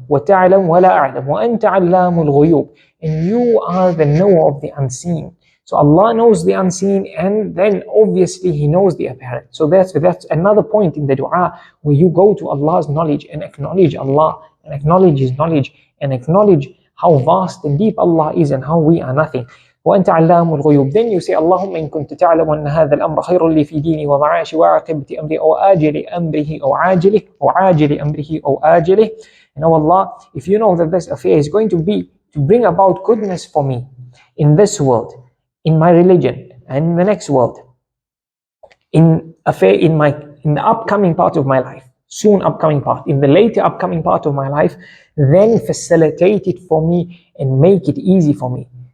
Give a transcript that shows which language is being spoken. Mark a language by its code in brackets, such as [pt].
[ar] وَتَعْلَمْ وَلَا أَعْلَمْ وَأَنْتَ عَلَّامُ الْغُيُوبِ, [en] and you are the knower of the unseen. So Allah knows the unseen, and then obviously He knows the apparent. So that's another point in the dua where you go to Allah's knowledge and acknowledge Allah and acknowledge His knowledge and acknowledge how vast and deep Allah is and how we are nothing. [ar] وأنت علام الغيوب. [en] Then you say [ar] اللهم إن كنت تعلم أن هذا الأمر خير لي في ديني ومعاشي وعاقبة أمري أو آجل أمره أو عاجله أو عاجل أمره أو آجله. [en] And oh Allah, if you know that this affair is going to bring about goodness for me in this world, in my religion, and in the next world, in the upcoming part of my life. soon upcoming part, in the later upcoming part of my life, then facilitate it for me and make it easy for me.